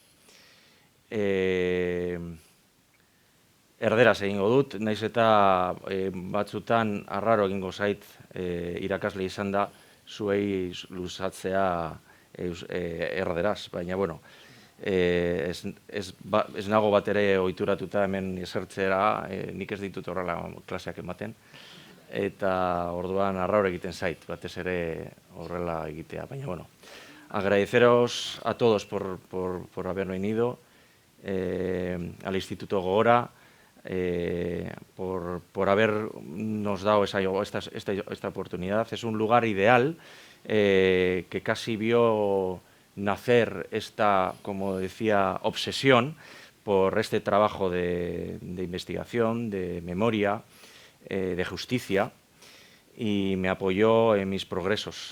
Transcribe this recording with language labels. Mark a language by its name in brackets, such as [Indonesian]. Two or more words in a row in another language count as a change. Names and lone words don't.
[Basque] Erderaz egingo dut, naiz eta batzutan arraro egingo zait irakasle izan da zuei luzatzea erderaz, baina, bueno, ez nago bat ere ohituratuta hemen esertzera, nik ez ditut horrela klaseak ematen, eta orduan arraro egiten zait, batez ere horrela egitea, baina, bueno, [Spanish] agradeceros a todos por haber venido al Instituto Gogora, por habernos dado esta oportunidad. Es un lugar ideal que casi vio nacer esta, como decía, obsesión por este trabajo de investigación, de memoria, de justicia, y me apoyó en mis progresos.